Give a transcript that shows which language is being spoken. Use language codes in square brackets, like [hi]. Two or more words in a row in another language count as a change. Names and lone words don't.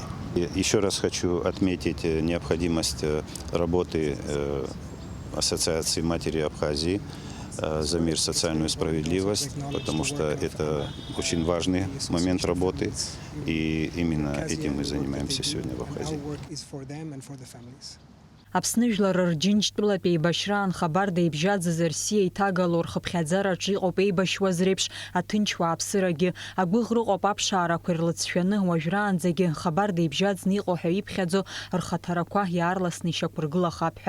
[ru] И еще раз хочу отметить необходимость работы Ассоциации матери Абхазии за мир, социальную справедливость, потому что это очень важный момент работы, и именно этим мы занимаемся сегодня в Абхазии. [ab] Аԥсны жәлар рџьынџьтәылатә еибашьра анхабарда ибжьаӡыз рсиа иҭагало рхыԥхьаӡараҿы иҟоуп еибашьуаз реиԥш аҭынчуаа аԥсырагьы. Агәыӷра ыҟоуп аԥшаарақәа ирлыҵшәаны уажәраанӡагьы хабарда ибжьаӡны иҟоу ҳәа иԥхьаӡо рхаҭарақәа иаарласны ишьақәыргылахап ҳәа.